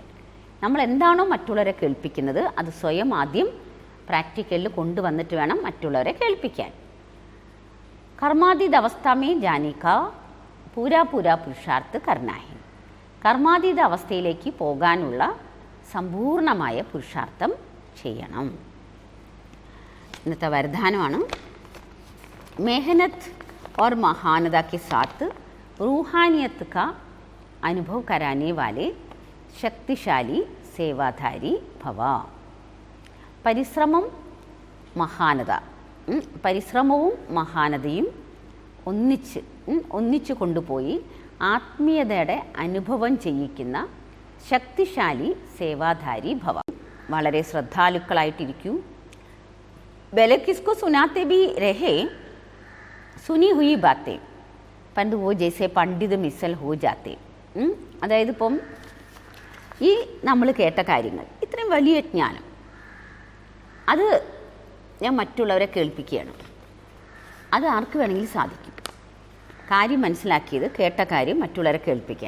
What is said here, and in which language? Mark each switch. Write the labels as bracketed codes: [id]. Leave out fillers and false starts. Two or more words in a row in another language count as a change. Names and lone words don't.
[ml] നമ്മൾ എന്താണോ മറ്റുള്ളവരെ കേൾപ്പിക്കുന്നത് അത് സ്വയം ആദ്യം പ്രാക്ടിക്കലിൽ കൊണ്ടുവന്നിട്ട് വേണം മറ്റുള്ളവരെ കേൾപ്പിക്കാൻ. [hi] कर्मातीत अवस्था में जाने का पूरा पुरुषार्थ करना है. [ml] കർമാതീത അവസ്ഥയിലേക്ക് പോകാനുള്ള സമ്പൂർണമായ പുരുഷാർത്ഥം ചെയ്യണം. ഇന്നത്തെ വരദാനമാണ് [hi] मेहनत और महानता के साथ रूहानियत का अनुभव कराने वाले शक्तिशाली सेवाधारी भव. [ml] പരിശ്രമവും മഹാനതയും ഒന്നിച്ച് കൊണ്ടുപോയി ആത്മീയതയുടെ അനുഭവം ചെയ്യിക്കുന്ന ശക്തിശാലി സേവാധാരി ഭവ. വളരെ ശ്രദ്ധാലുക്കളായിട്ടിരിക്കൂ. [hi] भले किसको सुनाते भी रहे सुनी हुई बातें परंतु वो जैसे पंडित मिसल हो जाते. [ml] അതായത് ഇപ്പം ഈ നമ്മൾ കേട്ട കാര്യങ്ങൾ ഇത്രയും വലിയ ജ്ഞാനം അത് ഞാൻ മറ്റുള്ളവരെ കേൾപ്പിക്കുകയാണ്. അത് ആർക്ക് വേണമെങ്കിലും സാധിക്കും. കാര്യം മനസ്സിലാക്കിയത് കേട്ട കാര്യം മറ്റുള്ളവരെ കേൾപ്പിക്കാൻ.